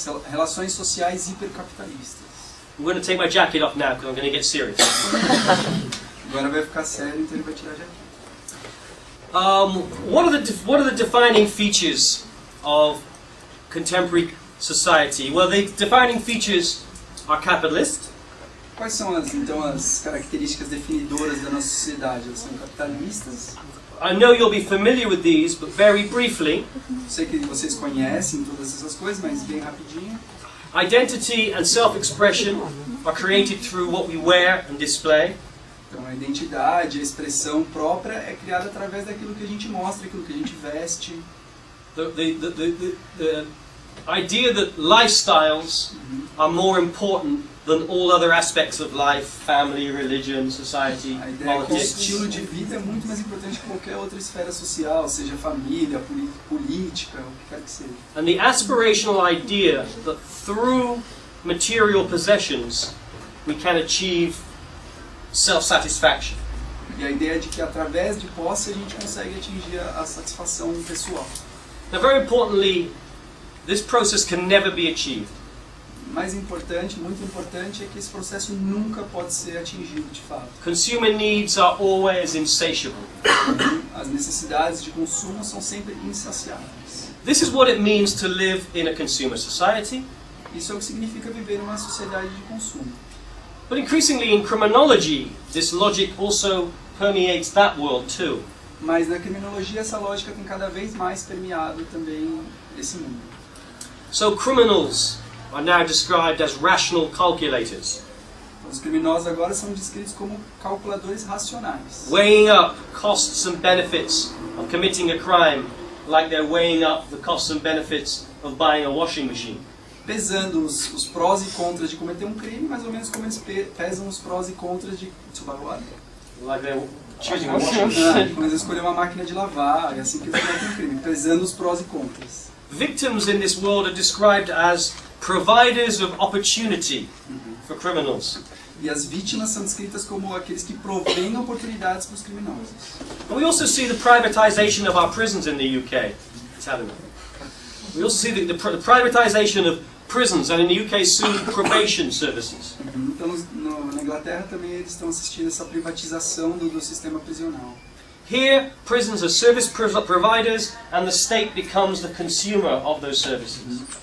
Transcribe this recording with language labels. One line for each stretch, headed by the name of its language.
Portuguese: Relações sociais hipercapitalistas.
English: I'm going to take my jacket off now because I'm going to get serious.
Portuguese: Agora vai ficar sério, então ele vai tirar a jaqueta.
English: What are the defining features of contemporary society? Well, the defining features are capitalist.
Portuguese: Quais são então as características definidoras da nossa sociedade? Elas são capitalistas.
English: I know you'll be familiar with these, but very briefly.
Portuguese: Sei que vocês conhecem todas essas coisas, mas bem rapidinho.
English: Identity and self-expression are created through what we wear and display.
Portuguese: Então a identidade, a expressão própria é criada através daquilo que a gente mostra, aquilo que a gente veste.
English: The idea that lifestyles are more important than all other aspects of life, family, religion, society,
Portuguese: A ideia é que o
English: politics.
Portuguese: estilo de vida é muito mais importante que qualquer outra esfera social, seja família, política, o que quer que seja.
English: And the aspirational idea that through material possessions we can achieve self-satisfaction.
Portuguese: E a ideia de que através de posse a gente consegue atingir a satisfação pessoal.
English: Now, very importantly, this process can never be achieved.
Portuguese: Mais importante, muito importante, é que esse processo nunca pode ser atingido de fato.
English: Consumer needs are always insatiable.
Portuguese: As necessidades de consumo são sempre insaciáveis.
English: This is what it means to live in a consumer society.
Portuguese: Isso é o que significa viver numa sociedade de consumo.
English: But increasingly in criminology, this logic also permeates that world too.
Portuguese: Mas na criminologia essa lógica tem cada vez mais permeado também esse mundo.
English: So criminals are now described as rational calculators,
Portuguese: Os criminosos agora são descritos como calculadores racionais,
English: weighing up costs and benefits of committing a crime like they're weighing up the costs and benefits of buying a washing machine.
Portuguese: pesando os prós e contras de cometer um crime, mais ou menos como eles pesam os prós e contras de
English: Like they're choosing a washing machine.
Portuguese: quando eles escolhem uma máquina de lavar, é assim que eles cometem um crime, pesando os prós e contras.
English: Victims in this world are described as providers of opportunity for criminals.
Portuguese: E as vítimas são descritas como aqueles que provêm oportunidades para os criminosos.
English: And we also see the privatization of our prisons in the UK. We also see the privatization of prisons, and in the UK soon probation services.
Portuguese: Então na Inglaterra também eles estão assistindo essa privatização do sistema prisional.
English: Here, prisons are service providers, and the state becomes the consumer of those services.